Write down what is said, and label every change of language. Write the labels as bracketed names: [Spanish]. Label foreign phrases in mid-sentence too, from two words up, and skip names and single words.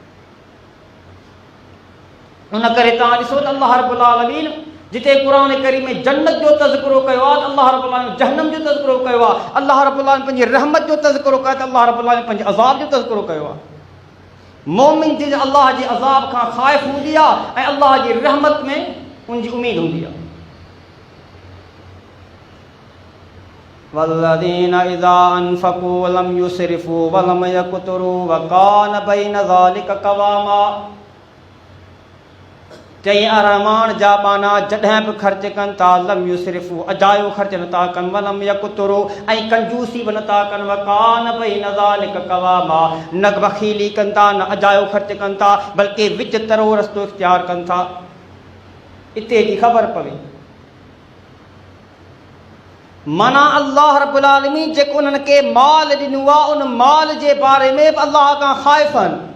[Sindhi] उन करे तव्हां ॾिसो त अल्लाह रब्बुल आलमीन जिते क़ुरान करीम में जन्नत जो तज़किरो कयो आहे, अल्लाह रब्बुल आलमीन जहन्नम जो तज़किरो कयो आहे। अल्लाह रब्बुल आलमीन पंहिंजी रहमत जो तज़किरो कयो त अल्लाह रब्बुल आलमीन पंहिंजे अज़ाब जो तज़किरो कयो आहे। मोमिन जी अल्लाह जे अज़ाब खां ख़ाइफ़ हूंदी आहे ऐं अल्लाह जी रहमत में उनजी उमीद हूंदी आहे। [Arabic] والذين إذا أنفقوا لم يسرفوا ولم يقتروا وكان بين ذلك قواما, [Sindhi] चई रहमान जा माना जॾहिं बि ख़र्च कनि था, [Arabic] لم يسرفوا [Sindhi] अजायो ख़र्च नथा कनि, [Arabic] ولم يقتروا [Sindhi] ऐं कंजूसी बि नथा कनि, [Arabic] وكان بين ذلك قواما [Sindhi] न बख़ीली कनि था, न अजायो ख़र्च कनि था, बल्कि विच तरो रस्तो इख़्तियार कनि था। इते जी ख़बर पवे माना अल्लाह रब्बुल आलमीन जेको उन्हनि खे माल ॾिनो आहे, उन माल जे बारे में बि अल्लाह खां ख़ाइफ़ आहिनि।